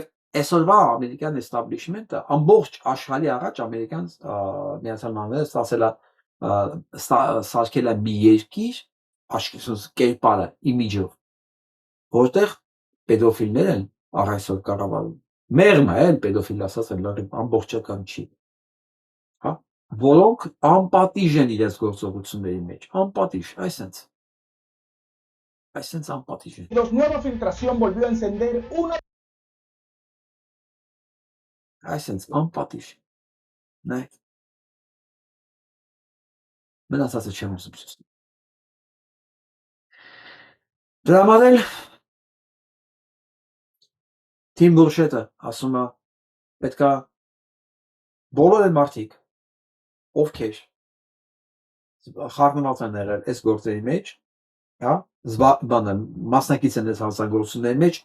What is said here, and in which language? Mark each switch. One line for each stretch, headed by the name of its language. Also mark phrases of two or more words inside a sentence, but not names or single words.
Armenian: այսօրվա ամերիկյան էստաբլիշմենտը ամբողջ աշխարհի առաջ ամերիկյան Միացյալ Նահանգները ստացել է սարքել է մի երկիր, աշխարհի կերպարը, իմիջով, որտեղ պետոֆիլներ են առայսօր կառավարում։ Մեղմ է, պետոֆիլ ասած են լրիվ ամբողջական չի։ Հա, որոնք անպատիժ են իրենց գործողությունների մեջ, անպատիժ, այսենց անպատիժ են։
Spanish: Los nueva filtración volvió a encender una
Armenian: Այսենց անպատիժ։ Նայեք։ Մնացածը չեմ ուզում ասել։ Դրա համար էլ Թիմ Բուրշետը ասում է պետքա բոլոր այն մարդիկ, ովքեր խառնված են եղել այս գործերի մեջ, հա, մասնակից են այս հանցագործությունների մեջ,